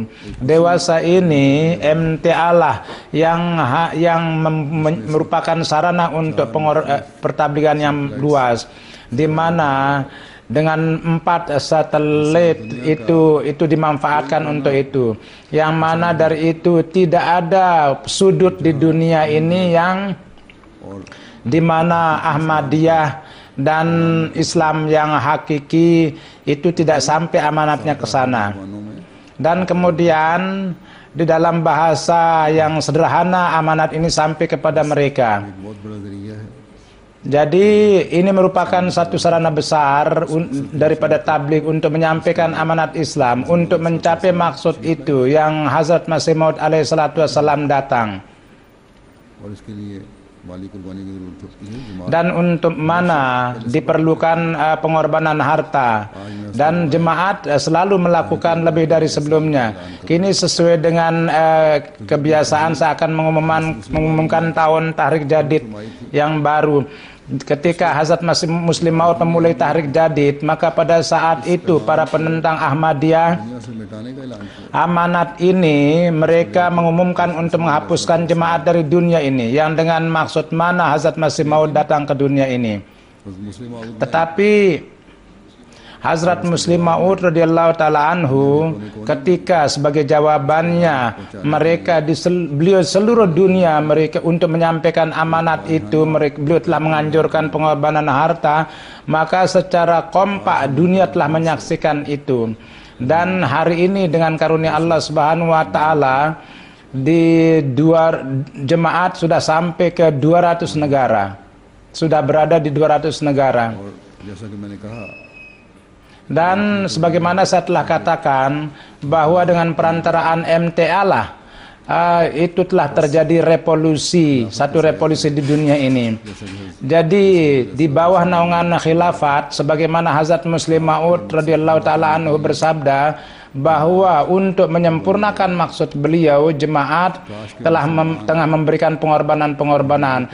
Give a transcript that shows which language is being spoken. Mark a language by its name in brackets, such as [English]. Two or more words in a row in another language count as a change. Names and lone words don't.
[Indonesian] Dewasa ini MTA lah yang merupakan sarana untuk pertabligan yang luas, di mana dengan 4 satelit itu dimanfaatkan untuk itu, yang mana dari itu tidak ada sudut di dunia ini yang di mana Ahmadiyah dan Islam yang hakiki itu tidak sampai amanatnya ke sana. Dan kemudian di dalam bahasa yang sederhana amanat ini sampai kepada mereka. [Urdu] ایک بہت بڑا ذریعہ ہے [Indonesian] Jadi ini merupakan satu sarana besar daripada tabligh untuk menyampaikan amanat Islam, untuk mencapai maksud itu yang Hazrat Masih Maud [Arabic] عليه الصلاة والسلام [Indonesian] datang. [Urdu] اور اس کے لیے مالی قربانی کی ضرورت ہوتی ہے جماعت [Indonesian] Dan untuk mana diperlukan pengorbanan harta, dan jemaat selalu melakukan lebih dari sebelumnya. Kini sesuai dengan kebiasaan saya akan mengumumkan tahun Tahrik Jadid yang baru. Ketika Hazrat Masih Muslim Maud memulai Tahrik Jadid, maka pada saat itu para penentang Ahmadiyah [Urdu] دنیا سے مٹانے کا اعلان کیا [Indonesian] amanat ini mereka mengumumkan untuk menghapuskan jemaat dari dunia ini, yang dengan maksud mana Hazrat Masih Maud datang ke dunia ini. [Urdu] मुस्लिम आउद [Indonesian] Tetapi Hazrat Muslim Maud [Arabic] رضي الله تعالى عنه [Indonesian] ketika sebagai jawabannya beliau seluruh dunia mereka untuk menyampaikan amanat itu, beliau telah menganjurkan pengorbanan harta, maka secara kompak dunia telah menyaksikan itu. Dan hari ini dengan karunia Allah [Arabic] سبحانه وتعالى [Indonesian] jemaat sudah sampai ke 200 negara. Sudah berada di 200 negara. [Urdu] اور جیسا کہ میں نے کہا [Indonesian] Dan sebagaimana saya telah katakan bahwa dengan perantaraan MTA lah itu telah terjadi revolusi, satu revolusi di dunia ini. Jadi di bawah naungan khilafat, sebagaimana Hazrat Muslim Maud [Arabic] رضي الله تعالى عنه [Indonesian] bersabda bahwa untuk menyempurnakan maksud beliau, jemaat tengah memberikan pengorbanan-pengorbanan.